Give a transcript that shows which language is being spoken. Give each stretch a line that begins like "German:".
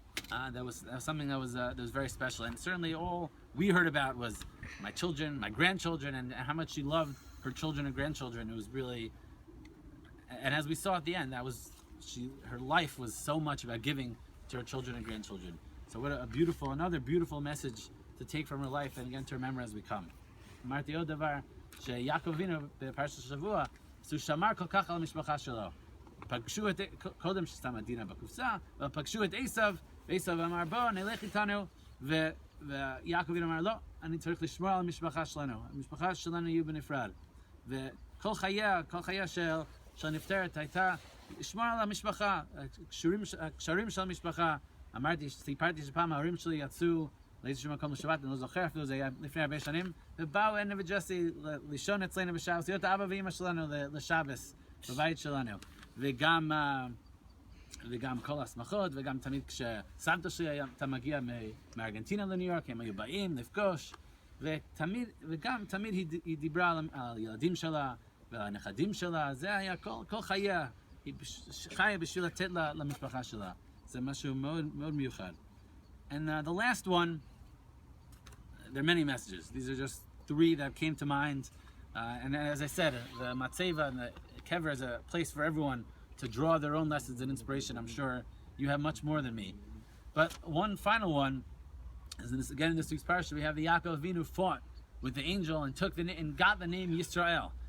English: That was something that was very special. And certainly all we heard about was my children, my grandchildren, and how much she loved her children and grandchildren. It was really, and as we saw at the end, her life was so much about giving to her children and grandchildren. So what another beautiful message to take from her life, and again to remember as we come.
Hebrew: אמרתי עוד דבר, שיעקב אבינו בפרשת השבוע, הוא שמר כל כך על המשפחה שלו. פגשו קודם ששם עדינה בקופסה, ופגשו את עשיו, ועשיו אמר בוא נלך איתנו, ויעקב אבינו אמר לא, אני צריך לשמור על המשפחה שלנו. המשפחה שלנו יהיו בנפרד. וכל חייה של הנפטרת הייתה לשמור על המשפחה, הקשרים של המשפחה. סיפרתי שפעם ההורים שלי יצאו לאיזשהו מקום לשבת, אני לא זוכר, אפילו זה היה לפני הרבה שנים, ובאו אדנה וג'סי לישון אצלנו בשבס, להיות האבא ואמא שלנו לשבס, בבית שלנו. וגם כל השמחות, וגם תמיד כשסבתא שלי הייתה מגיעה מארגנטינה לניו יורק, הם היו באים לפגוש, וגם תמיד היא דיברה על ילדים שלה ועל הנכדים שלה, זה היה כל חייה, היא חיה בשביל לתת למשפחה שלה. זה משהו מאוד מאוד מיוחד.
English: And the last one, there are many messages. These are just three that came to mind. And as I said, the Matzeva and the Kever is a place for everyone to draw their own lessons and inspiration. I'm sure you have much more than me. But one final one is again in this week's parasha. We have the Yaakov Avinu fought with the angel and got the name Yisrael.